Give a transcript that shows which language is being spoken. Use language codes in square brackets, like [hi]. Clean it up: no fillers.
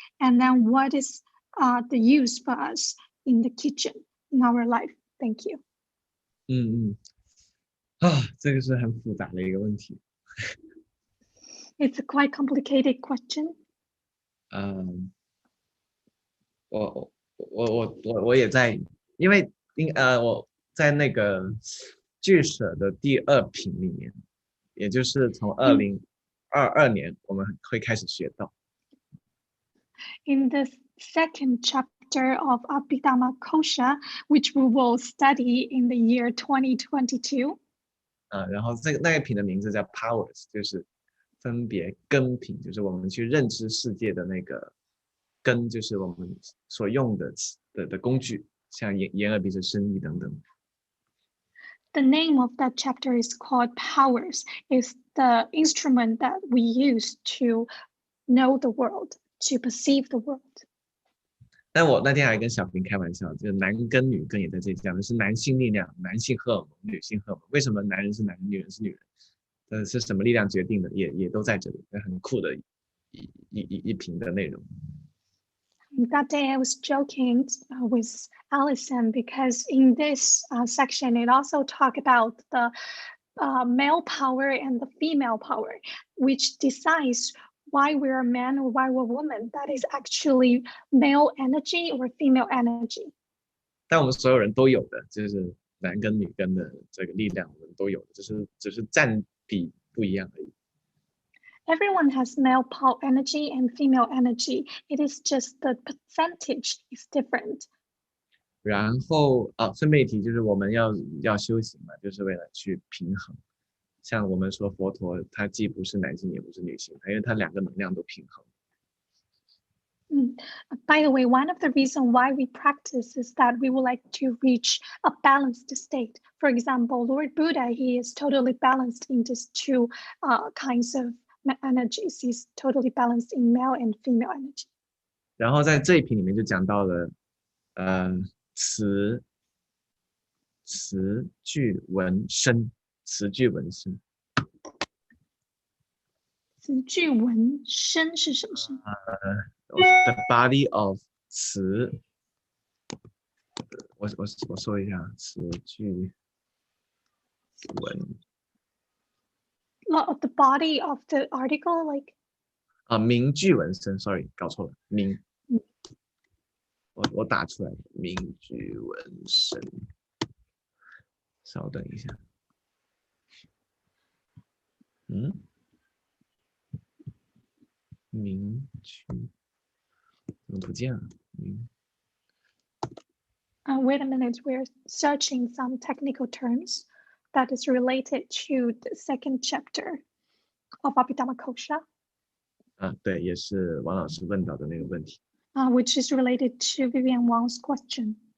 [en] And then what is the use for us in the kitchen in our life? Thank you. [zh] 这个是很复杂的一个问题。 [en] It's a quite complicated question. [zh] 我也在，因为我在那个句舍的第2品里面，也就是从2022年我们会开始学到。 [en] In the second chapter of Abhidhamma Kosha, which we will study in the year 2022. [zh] 然后那一品的名字叫 powers， 就是分别根品，就是我们去认知世界的那个根，就是我们所用的工具，像眼耳鼻舌身意等等。 [en] The name of that chapter is called Powers. It's the instrument that we use to know the world, to perceive the world. [zh] 但我那天还跟小平开玩笑，就是男根女根也在这里讲的是男性力量、男性荷尔蒙、女性荷尔蒙。为什么男人是男人，女人是女人？是什么力量决定的？也都在这里，很酷的一瓶的内容。 [en] That day I was joking with Allison because in this section it also talked about the male power and the female power, which decides why we're a man or why we're a woman. That is actually male energy or female energy. [zh] 但我们所有人都有的，就是男根女根的这个力量，我们都有的，只是占比不一样而已。 [en] Everyone has male power energy and female energy. It is just the percentage is different. [zh] 然后顺便一提，就是我们要修行嘛，就是为了去平衡。像我们说佛陀，他既不是男性也不是女性，因为他2个能量都平衡。 [en] By the way, one of the reasons why we practice is that we would like to reach a balanced state. For example, Lord Buddha, he is totally balanced in these two kinds of energies. He's totally balanced in male and female energy. [zh] 然后在这一篇里面就讲到了，词句文身，词句文身。词句文身是什么身？ [en] The body of [zh] 词，我说一下词句文。 [en] The body of the article, like [zh] 名句文身 ， [en] sorry， [zh] 搞错了，名。我打出来名句文身，稍等一下。名句怎么不见了？ [en] Wait a minute, we're searching some technical terms that is related to the second chapter of Abhidhammakosha. [zh] 对，也是王老师问到的那个问题。 [en] Which is related to Vivian Wang's question.